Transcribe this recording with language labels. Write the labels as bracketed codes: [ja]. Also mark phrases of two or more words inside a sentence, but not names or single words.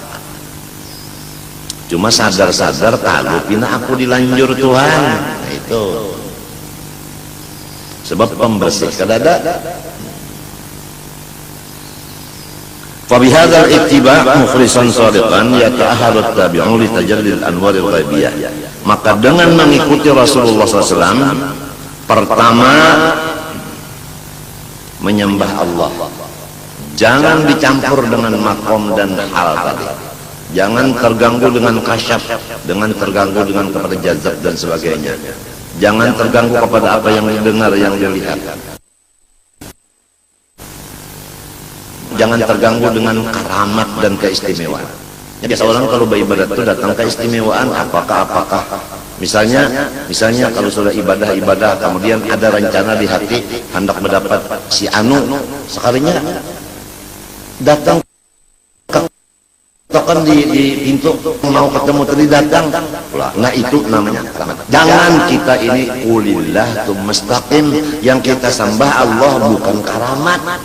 [bjn] Cuma sadar-sadar talupina aku dilanjur Tuhan. Nah, itu sebab pembersih kadada. [ar] فبهذا الاتباع مخلصا صادقا يتأهل التابع لتجلي الأنوار الغيبية. [id] Maka dengan mengikuti Rasulullah SAW, pertama menyembah Allah, jangan dicampur dengan makom dan hal tadi, jangan terganggu dengan kasyaf, dengan terganggu dengan kepada jazab dan sebagainya, jangan terganggu kepada apa yang didengar, yang dilihat, jangan terganggu dengan karamat dan keistimewaan. Jadi seorang kalau beribadat itu datang keistimewaan apakah misalnya kalau sudah ibadah kemudian ada rencana di hati hendak mendapat si anu, sekalinya datang tokan di pintu mau ketemu tadi datang, nah itu namanya karamat. Jangan kita ini ulillah mustaqim, yang kita sembah Allah bukan karamat.